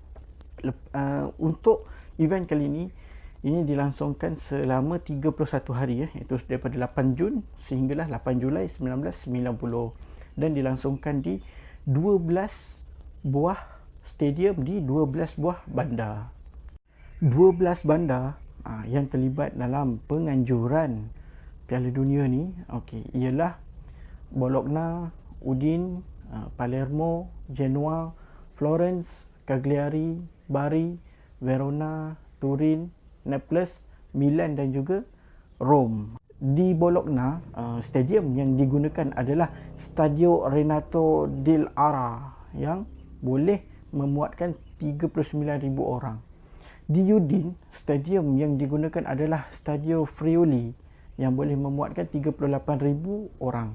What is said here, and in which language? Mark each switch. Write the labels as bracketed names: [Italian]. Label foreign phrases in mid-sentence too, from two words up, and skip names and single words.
[Malay] Untuk event kali ini dilangsungkan selama 31 hari, iaitu daripada 8 Jun sehinggalah 8 Julai 1990 dan dilangsungkan di 12 buah stadium di 12 buah bandar. 12 bandar yang terlibat dalam penganjuran Piala Dunia ni, okey, ialah Bologna, Udine, Palermo, Genoa, Florence, Cagliari, Bari, Verona, Turin, Naples, Milan dan juga Rome. Di Bologna, stadium yang digunakan adalah Stadio Renato dell'Ara yang boleh memuatkan 39,000 orang. Di Udine, stadium yang digunakan adalah Stadio Friuli yang boleh memuatkan 38,000 orang.